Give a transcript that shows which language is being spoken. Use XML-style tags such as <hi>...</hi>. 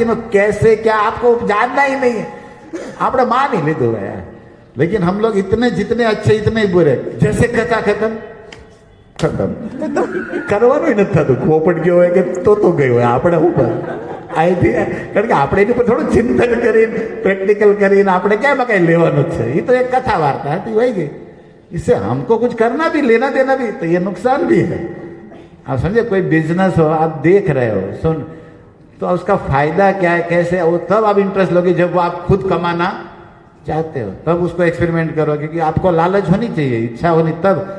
<hi>लेकिन वो कैसे क्या आपको जानना ही नहीं है, आपने मान ही लीधु है। लेकिन हम लोग इतने जितने अच्छे इतने ही बुरे, जैसे कथा खत्म</hi> <gu>કરવાનું નથી થતું, પોપટ ગયો હોય કે તો ગયો હોય, આપણે ઉપર અહીંથી, કારણ કે આપણે એની પર થોડું ચિંતન કરીને પ્રેક્ટિકલ કરીને આપણે ક્યાં કઈ લેવાનું છે, એ તો એક કથા વાર્તા હતી,</gu> <hi>वही गई। इससे हमको कुछ करना भी, लेना देना भी, तो ये नुकसान भी है। आप समझे, कोई बिजनेस हो, आप देख रहे हो, सुन, तो उसका फायदा क्या है, कैसे, वो तब आप इंटरेस्ट लोगे जब वो आप खुद कमाना चाहते हो, तब उसको एक्सपेरिमेंट करो, क्योंकि आपको लालच होनी चाहिए, इच्छा होनी तब।</hi>